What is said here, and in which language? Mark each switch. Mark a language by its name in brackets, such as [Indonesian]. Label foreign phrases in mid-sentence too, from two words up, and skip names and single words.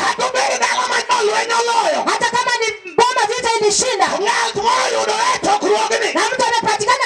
[Luo (Kenya and Tanzania)] To ber dala ma jolweny oloyo. [Swahili] Hata kama ni boma vita ilishinda, [Luo (Kenya and Tanzania)] Ng'at moyudore e chokruogni. [Swahili] na mtu amepatikana